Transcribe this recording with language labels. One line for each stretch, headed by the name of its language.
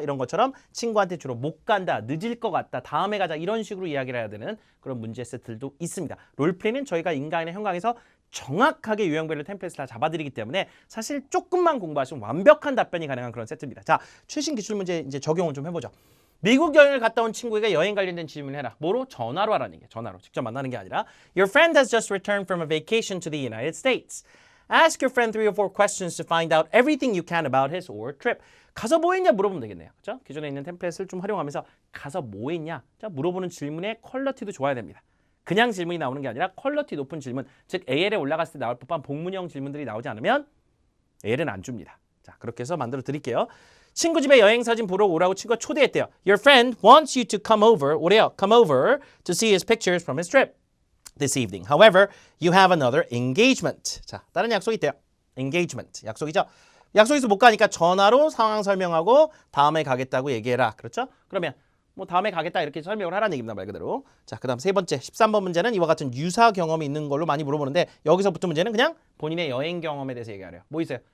Korean: 이런 것처럼 친구한테 주로 못 간다, 늦을 것 같다, 다음에 가자 이런 식으로 이야기를 해야 되는 그런 문제 세트들도 있습니다. 롤플레이는 저희가 인간의 현강에서 정확하게 유형별로 템플릿을 다 잡아드리기 때문에 사실 조금만 공부하시면 완벽한 답변이 가능한 그런 세트입니다. 자, 최신 기출 문제 이제 적용을 좀 해보죠. 미국 여행을 갔다 온 친구에게 여행 관련된 질문을 해라. 뭐로? 전화로 하라는 얘기예요. 전화로. 직접 만나는 게 아니라
English: Your friend has just returned from a vacation to the United States. Ask your friend 3 or 4 questions to find out everything you can about his or her trip.
Korean: 가서 뭐 했냐 물어보면 되겠네요. 그렇죠? 기존에 있는 템플릿을 좀 활용하면서 가서 뭐 했냐? 자, 물어보는 질문의 퀄리티도 좋아야 됩니다. 그냥 질문이 나오는 게 아니라 퀄리티 높은 질문, 즉 AL에 올라갔을 때 나올 법한 복문형 질문들이 나오지 않으면 AL은 안 줍니다. 자, 그렇게 해서 만들어 드릴게요. 친구 집에 여행 사진 보러 오라고 친구가 초대했대요.
English: Your friend wants you to come over,
Korean: 오래요.
English: Come over to see his pictures from his trip this evening. However, you have another engagement.
Korean: 자, 다른 약속이 있대요. engagement, 약속이죠. 약속에서 못 가니까 전화로 상황 설명하고 다음에 가겠다고 얘기해라. 그렇죠? 그러면 다음에 가겠다 이렇게 설명을 하라는 얘기입니다. 말 그대로. 자, 그 다음 세 번째 13번 문제는 이와 같은 유사 경험이 있는 걸로 많이 물어보는데 여기서부터 문제는 그냥 본인의 여행 경험에 대해서 얘기하래요. 뭐 있어요?